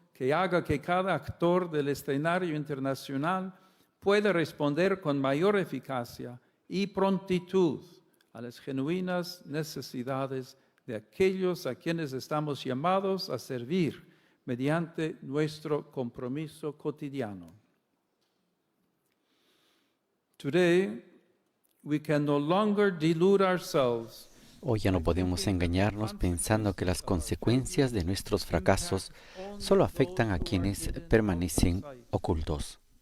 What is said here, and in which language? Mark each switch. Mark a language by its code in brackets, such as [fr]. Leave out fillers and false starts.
[es] que haga que cada actor del escenario internacional pueda responder con mayor eficacia y prontitud a las genuinas necesidades de aquellos a quienes estamos llamados a servir mediante nuestro compromiso cotidiano. [en] Today, we can no longer delude ourselves. [es] Hoy ya no podemos engañarnos pensando que las consecuencias de nuestros fracasos solo afectan a quienes permanecen ocultos.